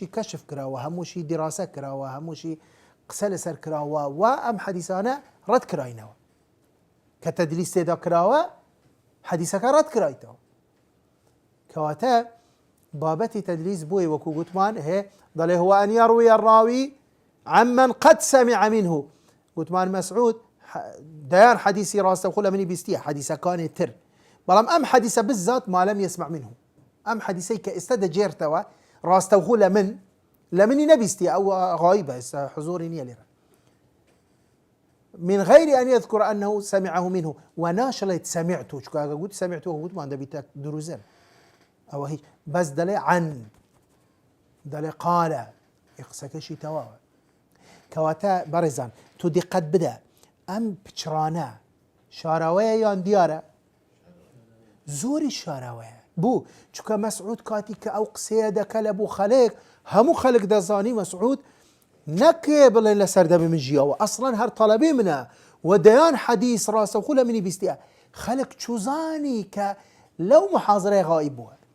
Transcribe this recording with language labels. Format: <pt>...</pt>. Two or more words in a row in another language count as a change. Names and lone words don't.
<ckb>کەشف کراوە هەمووشی دیراسە کراوە هەمووشی قسە لەسەر کراوە و ئەم حەدیثانە ڕەت کراینەوە کە تەدلیس تێدا کراوە حەدیثەکە ڕەت کرایتەوە کەواتە بابەتی تەدلیس بۆی وەکو گوتمان هەیە دەڵێ</ckb> <ar>هو ئەن یەڕویە الراوی عمن قد سمع منه</ar> <ckb>گوتمان مەسعود دەیان حەدیثی ڕاستەوخۆ لە منی بیستیە حەدیثەکانی تر بەڵام ئەم حەدیثە</ckb> <ar>بالذات ما لم يسمع منه</ar> <ckb>ئەم حەدیثەی کە ئێستا دەجێرتەوە ڕاستەوخۆ لە منی نەبیستی ئەو غایبە ئێستا حضوری نییە لێرە</ckb> <ar>من غير أن يذكر أنه سمعه منه</ar> <ckb>وناشلت سمعته چکە ئەگە گوت سمعته گوتمان دەبیتە دروزن ئەوە هیچ بەس دەڵێ عن دەڵێ قالە قسەکەشی تەواوە کەواتە بەڕێزان تو دیقەت بدە ئەم پچرانە شاراوەیە یان دیارە زۆری شاراوەیە بوو چکە مەسعود کاتی کە ئەو قسەیە دەکە لە بوو خەڵک هەموو خەڵک دەزانی مەسعود نەکێ بڵێ لە سەردەمی من ژیاوە ئەسڵەن هەر تەڵەبێ منە و دەیان حەدیث ڕاستەوخۆ لە منی بیستیە خەڵک چوزانی کە لەو محاضرەی غایب بووە</ckb>